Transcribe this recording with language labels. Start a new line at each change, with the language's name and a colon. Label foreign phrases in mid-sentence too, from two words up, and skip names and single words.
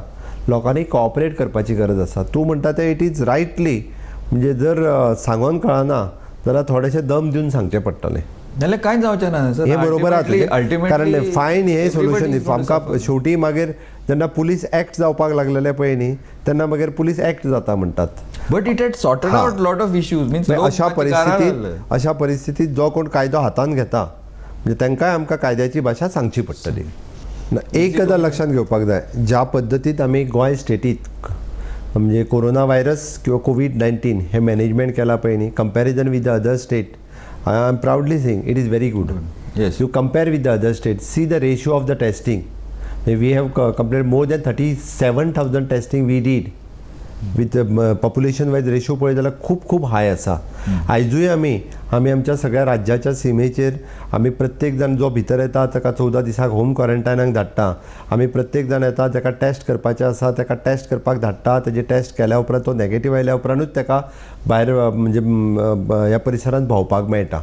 Konkani: लोकांनी कॉपरेट करपाची गरज आसा. तूं म्हणटा तें
English: it is rightly
Konkani: म्हणजे जर सांगोन कळना जाल्यार थोडेशें दम दिवन सांगचें पडटलें. नाल्यार कांय जावचें ना सर. हे बरोबर आसा कारण फायन हे सोल्युशन आमकां शेवटी मागीर जेन्ना पुलीस एक्ट जावपाक लागलेले पळय न्ही तेन्ना मागीर पुलीस एक्ट जाता म्हणटात.
English: but it had sorted out lot of issues. मीन्स
Konkani: अशा परिस्थितीत जो कोण कायदो हातान घेता म्हणजे तांकांय आमकां कायद्याची भाशा सांगची पडटली. एक गजाल लक्षांत घेवपाक जाय, ज्या पद्दतीत आमी गोंय स्टेटीत म्हणजे कोरोना व्हायरस किंवा कोविड-19 हे मॅनेजमेंट केला पळय न्ही,
English: comparison with the other state, I am proudly saying it is very good. Yes. You compare with the other states, see the ratio of the testing. We have completed more than 37,000 testing we did. With population wise ratio
Konkani: पळय जाल्यार खूब हाय आसा. आयजूय आमी आमच्या सगळ्या राज्याच्या सीमेचेर आमी प्रत्येक जाण जो भितर येता ताका 14 दिसाक होम क्वॉरंटायनाक धाडटा. आमी प्रत्येक जाण येता ताका टेस्ट करपाचें आसा ताका टेस्ट करपाक धाडटा. तेजे टेस्ट केल्या उपरांत तो नॅगेटीव आयल्या उपरांतूच ताका भायर म्हणजे ह्या परिसरांत भोंवपाक मेळटा.